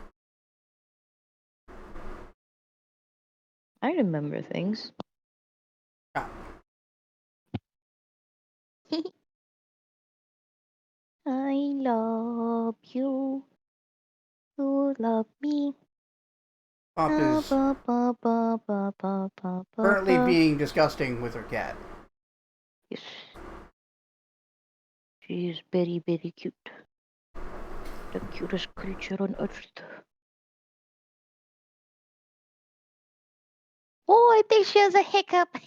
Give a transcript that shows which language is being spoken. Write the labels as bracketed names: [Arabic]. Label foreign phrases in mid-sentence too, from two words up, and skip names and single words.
[English] I remember things. Ah, I love you. You love me. Pop Ba is ba ba ba ba ba ba ba currently ba. being disgusting with her cat. Yes, she is very, very cute. The cutest creature on earth. Oh, I think she has a hiccup.